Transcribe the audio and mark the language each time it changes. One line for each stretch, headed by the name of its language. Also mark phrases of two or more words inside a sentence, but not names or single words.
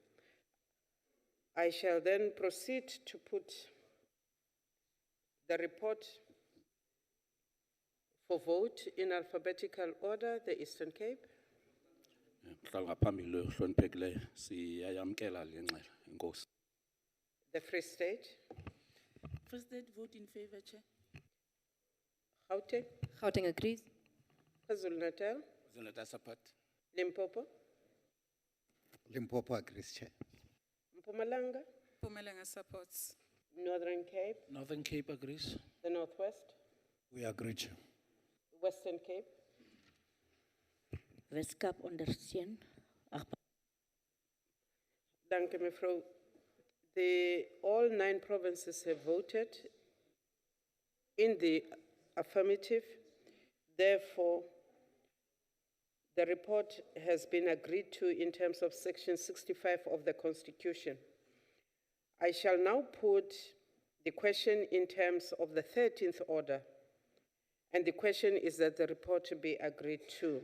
English: I shall then proceed to put the report for vote in alphabetical order, the Eastern Cape. The Free State. Free State vote in favor, Chair. Gauteng. Gauteng agrees. KwaZulu-Natal. KwaZulu-Natal support. Limpopo. Limpopo agrees, Chair. Mpumalanga. Mpumalanga supports. Northern Cape. Northern Cape agrees. The Northwest. We agree, Chair. Western Cape.
Afrikaans: Westkap ondersteun. Danke, mevrouw.
English: All 9 provinces have voted in the affirmative. Therefore, the report has been agreed to in terms of Section 65 of the Constitution. I shall now put the question in terms of the 13th order, and the question is that the report be agreed to.